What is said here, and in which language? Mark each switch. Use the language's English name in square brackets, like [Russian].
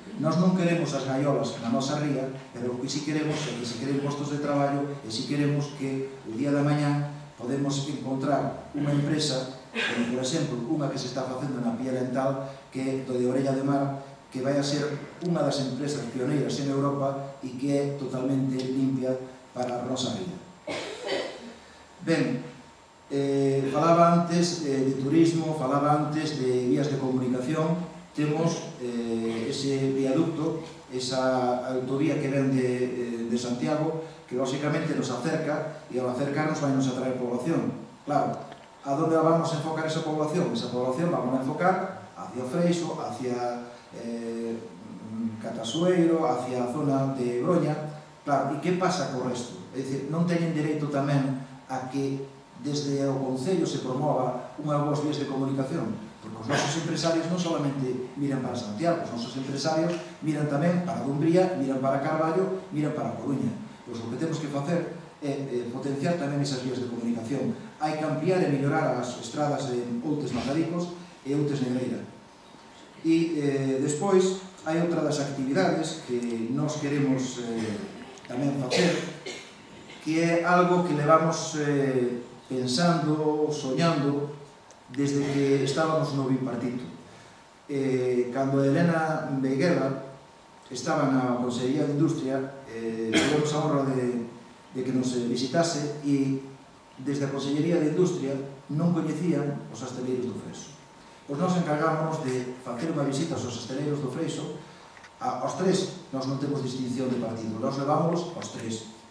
[Galician] Nós non queremos as gaiolas na nosa ría, pero o que si queremos é que si queremos postos de traballo e si queremos que o día da mañán podemos encontrar unha empresa, como por exemplo unha que se está facendo na Pía Lental, que é do de Orella de Mar, que vai a ser unha das empresas pioneiras en Europa e que é totalmente limpia para a nosa ría. Ben, falaba antes de turismo, falaba antes de vías de comunicación. Temos ese viaducto, esa autovía que ven de Santiago, que lógicamente nos acerca, e ao acercarnos vai nos atraer población. [Spanish] Claro, a donde vamos a enfocar esa población? Esa población vamos a enfocar hacia Freixo, hacia Catasueiro, hacia a zona de Broña. [Galician] Claro, e que pasa co resto? É dicir, non teñen dereito tamén a que desde o Concello se promova unha boas vías de comunicación, porque os nosos empresarios non solamente miran para Santiago, os nosos empresarios miran tamén para Dumbría, miran para Carballo, miran para Coruña. Pois o que temos que facer é potenciar tamén esas vías de comunicación. Hai que ampliar e mellorar as estradas de Outes Mazaricos e Outes Negreira. E despois hai outra das actividades que nós queremos tamén facer, que é algo que levamos pensando, soñando, desde que estábamos no bipartito. Cando Elena Beiguela estaba na Consellería de Industria, tivemos a honra de que nos visitase, e desde a Consellería de Industria non coñecían os asteleiros do Freixo. Pois nós encargámonos de facer unha visita aos asteleiros do Freixo. Aos tres, nós non temos distinción de partido, nós levámonos aos tres.